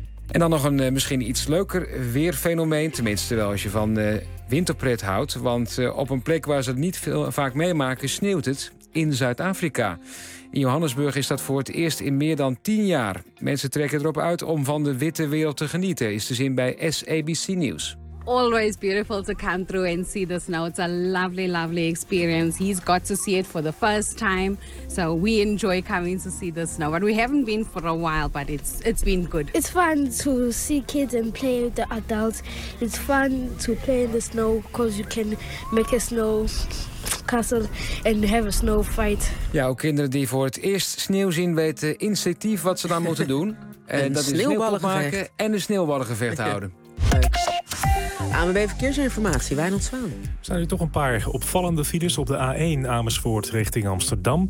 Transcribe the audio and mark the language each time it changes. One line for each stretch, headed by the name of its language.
Dutch: En dan nog een misschien iets leuker weerfenomeen. Tenminste, wel als je van winterpret houdt. Want op een plek waar ze het niet veel vaak meemaken, sneeuwt het in Zuid-Afrika. In Johannesburg is dat voor het eerst in meer dan 10 jaar. Mensen trekken erop uit om van de witte wereld te genieten, is te zien bij SABC News.
English: Always beautiful to come through and see the snow. It's a lovely, lovely experience. He's got to see it for the first time. So we enjoy coming to see the snow. But we haven't been for a while, but it's been good. It's fun to see kids and play with the adults. It's fun to play in the snow because you can make a snow castle and have a snow fight.
Dutch: Ja, ook kinderen die voor het eerst sneeuw zien weten instinctief wat ze dan moeten doen. En dat is sneeuwballen maken en een sneeuwballengevecht houden. ANWB Verkeersinformatie, Wijnand Zwaan. Er staan nu toch een paar opvallende files op de A1 Amersfoort richting Amsterdam.